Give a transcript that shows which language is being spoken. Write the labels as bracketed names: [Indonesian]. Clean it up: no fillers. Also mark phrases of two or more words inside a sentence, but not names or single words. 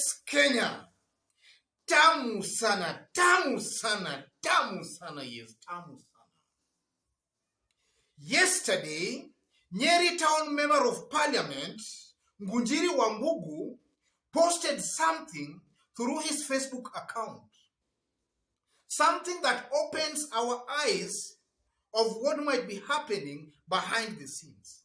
[Swahili] Kenya, tamu sana, tamu sana, tamu sana, yes, tamu sana. [English] Yesterday, Nyeri Town Member of Parliament, Mujiri posted something through his Facebook account. Something that opens our eyes of what might be happening behind the scenes.